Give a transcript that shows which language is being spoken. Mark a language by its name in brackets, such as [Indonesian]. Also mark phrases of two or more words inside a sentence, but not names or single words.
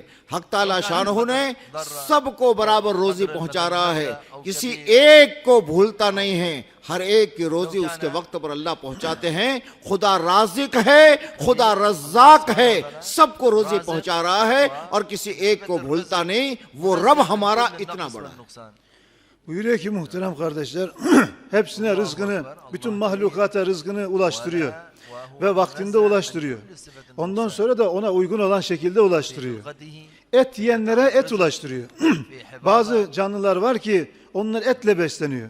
[Urdu] حق تعالیٰ شانہ نے سب کو برابر روزی پہنچا رہا ہے، کسی ایک کو بھولتا نہیں ہے، ہر ایک کی روزی اس کے وقت پر اللہ پہنچاتے ہیں۔ خدا رازق ہے، خدا رزاق ہے، سب کو روزی پہنچا رہا ہے اور kisi ایک کو بھولتا نہیں۔ وہ رب ہمارا اتنا بڑا ہے۔ [Turkish] Buyuruyor ki muhterem kardeşler, hepsine rızkını, bütün mahlukata rızkını ulaştırıyor ve vaktinde ulaştırıyor. Ondan sonra da ona uygun olan şekilde ulaştırıyor. Et yiyenlere et ulaştırıyor. Bazı canlılar var ki onlar etle besleniyor.